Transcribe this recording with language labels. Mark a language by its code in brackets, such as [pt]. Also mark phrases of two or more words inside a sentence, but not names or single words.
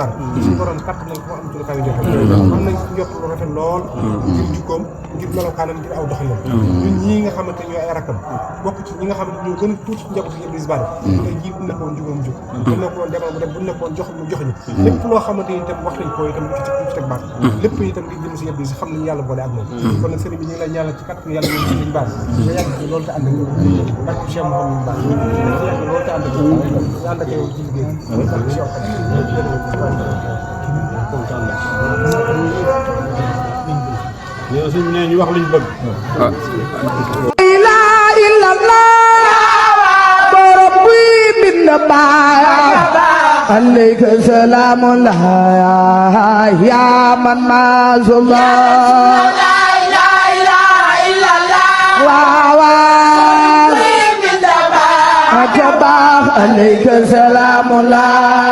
[wo] Bara suñu borom kàtt nañ ko am ci lu kaw yi jot am nañ njort lu rafet lool ngir jukkoom ngir melokaanam ngir aw doxalinam ñun ñii nga xamante ñooy ay rakkam bokk ci ñi nga xamante ñoo gën a tuuti ci njabootu Cheikh Abdou Aziz Bara tey jii bu nekkoon jugoom jug bu nekkoon demal mu dem bu nekkoon jox mu jox ñu lépp loo xamante ni itam wax nañ ko itam ci teg baat lépp itam ngir jëm si Cheikh Abdou Aziz xam nañu yàlla boole ak moom kon nag sëriñ bi ñu ngi lay ñaanal ci kàttan yàlla ñu Sëriñ Bara nga yàgg ci loolu te ànd ak barke Cheikh Mouhamadou Bara nga yàgg loolu te ànd ak nga ànd ak yow ci liggéey barke Cheikh yow suñu nee ñu wax liñ bëgg [ar] عليك سلام الله يا من ما زلا لا اله الا الله واو عليك سلام الله